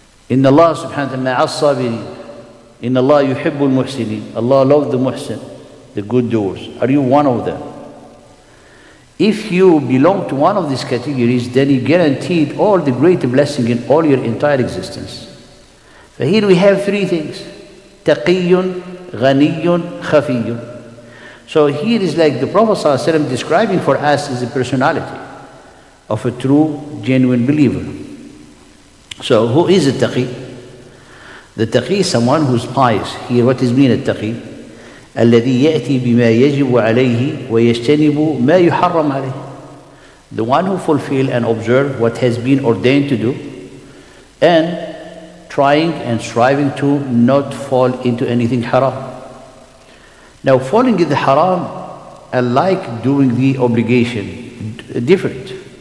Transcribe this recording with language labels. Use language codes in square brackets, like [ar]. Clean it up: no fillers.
[ar] إن الله سبحانه وتعالى مع الصابرين. إن الله يحب المحسنين. [en] Allah loves the muhsin, the good doers. Are you one of them? If you belong to one of these categories, then you guaranteed all the great blessing in all your entire existence. So here we have three things: taqiyun, ghaniyun, khafiyun. So here is like the Prophet ﷺ describing for us as a personality of a true, genuine believer. So who is a taqi? The taqi is someone who's pious. Here, what is mean التقي? [ar] الذي يأتي بما يجب عليه ويجتنب ما يحرم عليه. [en] The one who fulfill and observe what has been ordained to do, and trying and striving to not fall into anything haram. Now, falling in the haram, unlike doing the obligation, different.